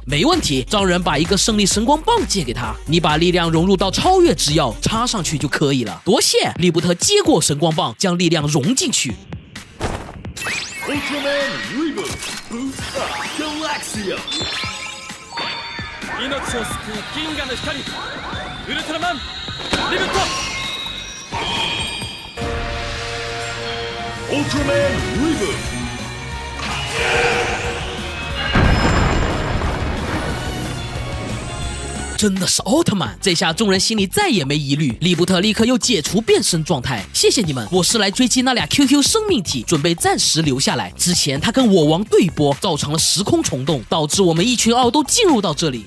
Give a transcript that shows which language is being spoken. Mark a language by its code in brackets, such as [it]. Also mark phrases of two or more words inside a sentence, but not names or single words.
[zh] 没问题，让人把一个胜利神光棒借给他，你把力量融入到超越之药插上去就可以了。多谢。利布特接过神光棒，将力量融进去。 [ja] 命を救う銀河の光ウルトラマンリブットオートマンリブット [zh] 真的是奥特曼，这下众人心里再也没疑虑。利布特立刻又解除变身状态，谢谢你们，我是来追击那俩 QQ 生命体，准备暂时留下来。之前他跟我王对波，造成了时空虫洞，导致我们一群奥都进入到这里。